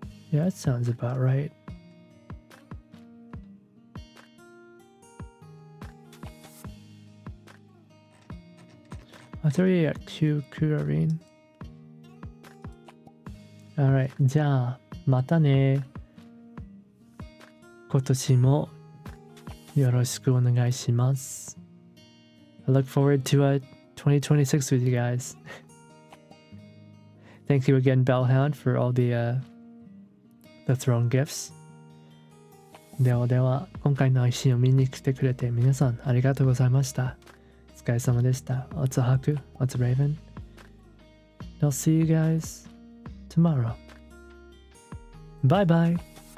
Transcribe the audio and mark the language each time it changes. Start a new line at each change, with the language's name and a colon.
English: Yeah, that sounds about right. I'll throw you at Q, Kurarine. Alright,
Japanese: じゃあ、またね。今年もよろしくお願いします。
English: I look forward to 2026 with you guys. Thank you again, Bellhound, for all the throne gifts.
Japanese: ではでは、今回の配信を見に来てくれて皆さんありがとうございました。お疲れ様でした。
English: What's a Haku? What's a Raven? I'll see you guys tomorrow. Bye bye.